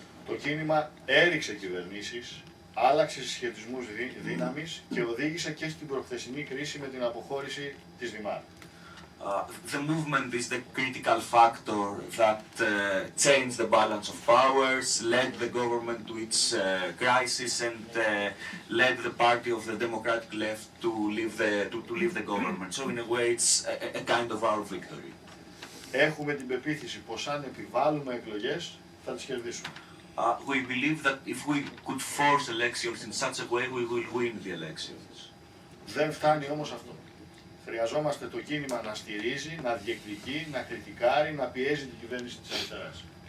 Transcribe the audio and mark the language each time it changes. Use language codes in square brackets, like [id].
[el] Το κίνημα έριξε κυβερνήσεις, άλλαξε συσχετισμούς δύναμης και οδήγησε και στην προχθεσινή κρίση με την αποχώρηση της Δημάρ. [en] The movement is the critical factor that changed the balance of powers, led the government to its crisis, and led the party of the democratic left to leave the government. So in a way, it's a kind of our victory. [el] Έχουμε την πεποίθηση πως αν επιβάλλουμε εκλογές θα τις κερδίσουμε. [en] We believe that if we could force elections in such a way, we will win the elections. [el] Δεν φτάνει όμως αυτό. Χρειαζόμαστε το κίνημα να στηρίζει, να διεκδικεί, να κριτικάρει, να πιέζει την κυβέρνηση της αριστεράς.